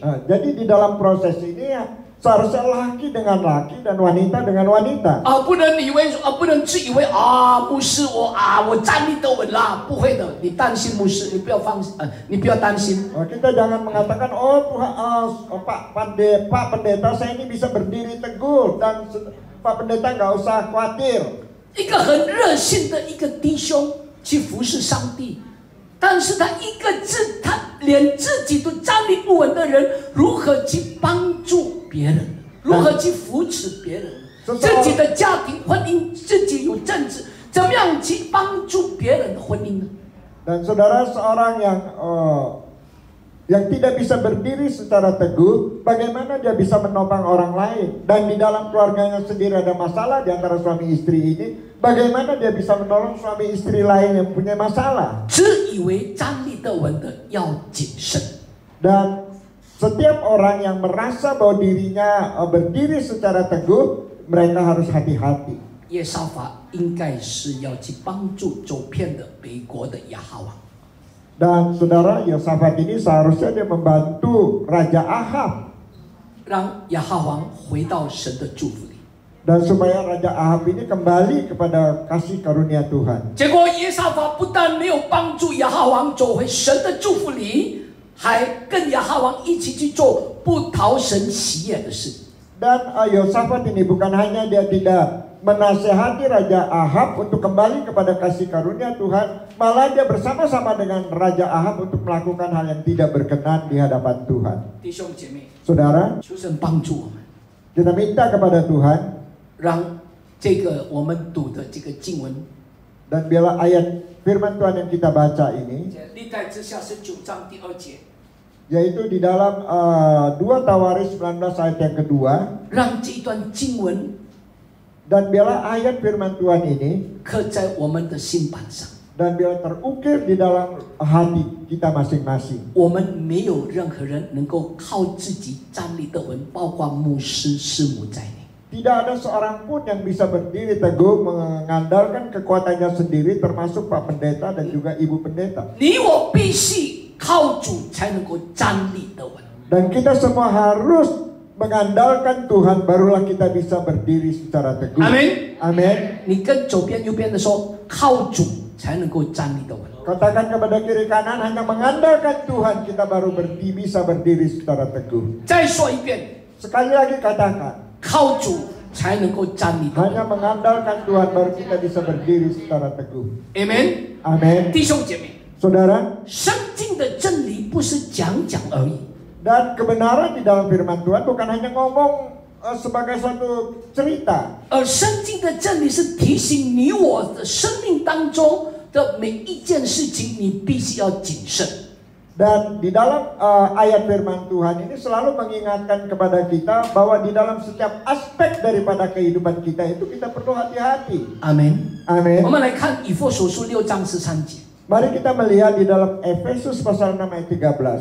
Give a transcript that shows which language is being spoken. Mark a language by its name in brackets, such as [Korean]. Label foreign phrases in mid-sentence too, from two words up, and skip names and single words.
[Indonesian] Jadi di dalam proses ini ya seharusnya laki dengan laki dan wanita dengan wanita. [Chinese] 不能不能自以为牧师我站立得稳啦，不会的，你担心牧师，你不要你不要担心。 [Indonesian] Kita jangan mengatakan Tuhan, Pak Pendeta saya ini bisa berdiri teguh dan Pak Pendeta nggak usah khawatir. [Chinese] 一个很热心的一个弟兄去服侍上帝，但是他连自己都站立不稳的人，如何去帮助别人？如何去扶持别人？自己的家庭婚姻，自己有政治，怎么样去帮助别人的婚姻呢？ [Indonesian] Dan saudara seorang yang tidak bisa berdiri secara teguh, bagaimana dia bisa menopang orang lain? Dan di dalam keluarganya sendiri ada masalah di antara suami istri ini, bagaimana dia bisa menolong suami istri lain yang punya masalah? [Chinese] 只以为站立得稳的要谨慎。 [Indonesian] Dan setiap orang yang merasa bahwa dirinya berdiri secara teguh, mereka harus hati-hati. [Chinese] 耶沙法应该是要去帮助走遍了北国的亚哈王。 [Indonesian] Dan saudara, Yosafat ini seharusnya dia membantu Raja Ahab. [Chinese] 让亚哈王回到神的祝福里。 [Indonesian] Dan supaya Raja Ahab ini kembali kepada kasih karunia Tuhan. [Chinese] 结果耶沙法不但没有帮助亚哈王走回神的祝福里，还跟亚哈王一起去做不讨神喜悦的事。 [Indonesian] Dan Yosafat ini bukan hanya dia tidak menasehati Raja Ahab untuk kembali kepada kasih karunia Tuhan, malah dia bersama-sama dengan Raja Ahab untuk melakukan hal yang tidak berkenan di hadapan Tuhan. [Chinese] 弟兄姐妹， [Indonesian] Saudara, [Chinese] 求神帮助我们， [Indonesian] kita minta kepada Tuhan [Chinese] 让这个我们读的这个经文， [Indonesian] dan biarlah ayat firman Tuhan yang kita baca ini, [Chinese] 历代之下19章第2节， [Indonesian] yaitu di dalam 2 Tawaris 19 ayat yang kedua, [Chinese] 让这一段经文 [Indonesian] dan biarlah ayat firman Tuhan ini [Chinese] 刻在我们的心板上。 [Indonesian] dan biarlah terukir di dalam hati kita masing-masing. [Chinese] 我们没有任何人能够靠自己站立得稳，包括牧师、师母在内。 [Indonesian] Tidak ada seorang pun yang bisa berdiri teguh mengandalkan kekuatannya sendiri, termasuk Pak Pendeta dan juga Ibu Pendeta. [Chinese] 你我必须靠主才能够站立得稳。 [Indonesian] Dan kita semua harus mengandalkan Tuhan, barulah kita bisa berdiri secara teguh. Amin. Amin. [Chinese] 你跟左边、右边的说，靠主才能够站立得稳。 [Indonesian] Katakan kepada kiri kanan, hanya mengandalkan Tuhan kita baru bisa berdiri secara teguh. [Chinese] 再说一遍， [Indonesian] Sekali lagi katakan, [Chinese] 靠主才能够站立得稳。 [Indonesian] hanya mengandalkan Tuhan baru kita bisa berdiri secara teguh. Amen。 Amin. [Chinese] 弟兄姐妹， [Indonesian] Saudara, [Chinese] 圣经的真理不是讲讲而已， [Indonesian] dan kebenaran di dalam firman Tuhan bukan hanya ngomong sebagai suatu cerita. [Chinese] 而圣经的真理是提醒你我的生命当中的每一件事情，你必须要谨慎。 [Indonesian] Dan di dalam ayat firman Tuhan ini selalu mengingatkan kepada kita bahwa di dalam setiap aspek daripada kehidupan kita itu kita perlu hati-hati. [Chinese] 阿门。 [Indonesian] Amin. [Chinese] 我们来看以弗所书6章13节。 [Indonesian] Mari kita melihat di dalam Efesus pasal 6 ayat 13.